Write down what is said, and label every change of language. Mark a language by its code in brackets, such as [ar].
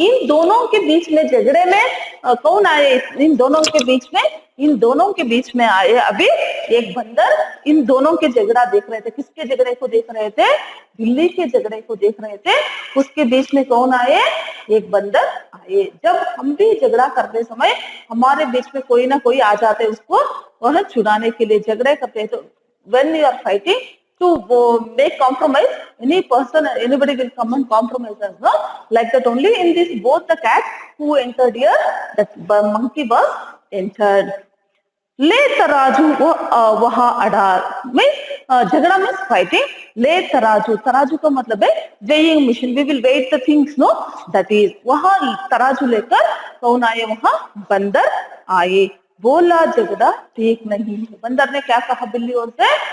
[hi] इन दोनों के बीच में झगड़े में कौन आए? इन दोनों के बीच में, इन दोनों के बीच में आए अभी एक बंदर। इन दोनों के झगड़ा देख रहे थे। किसके झगड़े को देख रहे थे? बिल्ली के झगड़े को देख रहे थे। उसके बीच में कौन आए? एक बंदर आए। जब हम भी झगड़ा करते समय हमारे बीच में कोई ना कोई आ जाते, उसको वह छुड़ाने के लिए झगड़े करते हैं। [en] तो when you are fighting to make compromise, any person, anybody will come and compromise us, no? Like that only in this, both the cat who entered here, that monkey was entered. [hi] ले तराजू वो वहां अड़ा, mean झगड़ा [en] Means fighting. [hi] ले तराजू, तराजू का मतलब है [en] Weighing machine, we will weight the things, no, that is. [hi] वहां तराजू लेकर कौन आए? वहां बंदर आए। बोला झगड़ा ठीक नहीं है। बंदर ने क्या कहा बिल्ली और से?